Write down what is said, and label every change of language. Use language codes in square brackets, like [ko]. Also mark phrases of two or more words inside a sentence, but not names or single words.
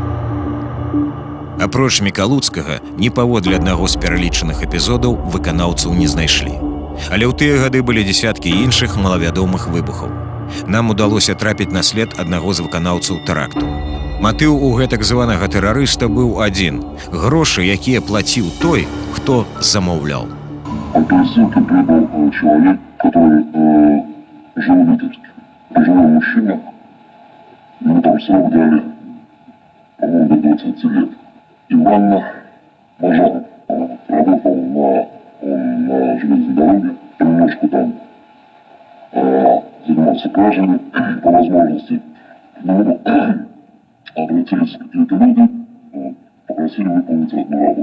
[be] Апроч Мікалуцкага, ні паводле аднаго з пералічаных эпізодаў выканаўцаў не знайшлі. Але ў тыя гады былі дзесяткі іншых малавядомых выбухаў. Нам удалося трапіць на след аднаго з выканаўцаў тэракту. Матыў у гэтак званага тэрарыста быў адзін – грошы, якія плаціў той, хто замаўлял. [ru] Ссылки прибыл человек, который жил в Витебске. Пожилой мужчина. Ему там срок дали, по-моему, до 20 лет. Иван Мажаров. Работал на железной дороге, немножко там занимался кражами, по возможности к нему обратились какие-то люди, попросили выполнить одну работу.